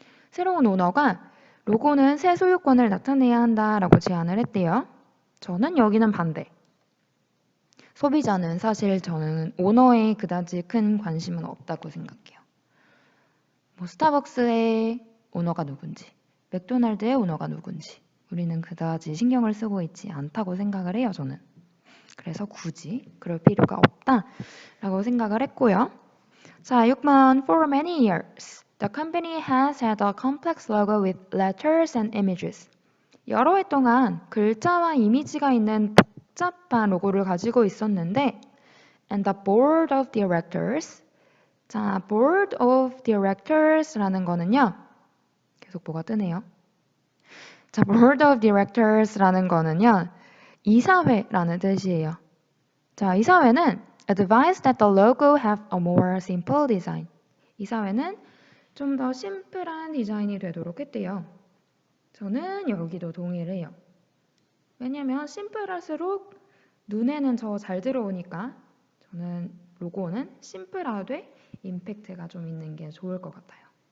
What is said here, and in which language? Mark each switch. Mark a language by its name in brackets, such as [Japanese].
[Korean] 새로운 오너가 로고는 새 소유권을 나타내야 한다라고 제안을 했대요. 저는 여기는 반대. 소비자는 사실 저는 오너에 그다지 큰 관심은 없다고 생각해요. 뭐 스타벅스의 오너가 누군지, 맥도날드의 오너가 누군지 우리는 그다지 신경을 쓰고 있지 않다고 생각을 해요, 저는. 그래서 굳이 그럴 필요가 없다라고 생각을 했고요. 자, 6번. [English] For many years, the company has had a complex logo with letters and images. [Korean] 여러 해 동안 글자와 이미지가 있는 복잡한 로고를 가지고 있었는데 [English] and the board of directors. [Korean] 자, board of directors라는 거는요. 계속 뭐가 뜨네요. 자, board of directors라는 거는요. 이사회라는 뜻이에요. 자, 이사회는 [English] advise that the logo have a more simple design. [Korean] 이사회는 좀 더 심플한 디자인이 되도록 했대요. 저는 여기도 동의를 해요. 왜냐면 심플할수록 눈에는 더 잘 들어오니까 저는 로고는 심플하되 임팩트가 좀 있는 게 좋을 것 같아요.